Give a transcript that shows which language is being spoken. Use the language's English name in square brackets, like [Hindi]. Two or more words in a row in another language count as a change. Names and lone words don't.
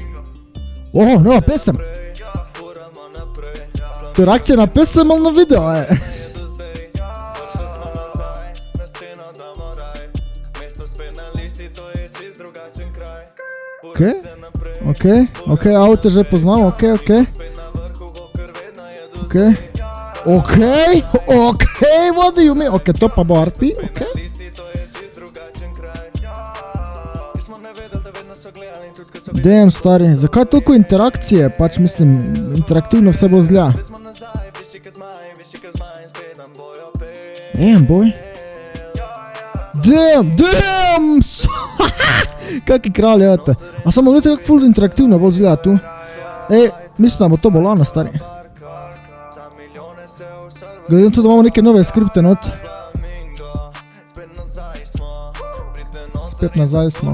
[Slovenian] Nova pesem. To je reakcija na pesem ali na video, Ok, avto že poznam, [English] ok, what do you mean? [Slovenian] Ok, to pa bo RP, ok. Damn, stari, zakaj toliko interakcije? Pač mislim, interaktivno vse bo zgleda. [English] Damn, boy. Damn! [Slovenian] Kaki kralj je to? A samo gledajte kako ful interaktivno bolj zgleda tu. Mislim da bo to bolano, stari. Gledam tu da imamo neke nove skripte not. Spet nazaj smo.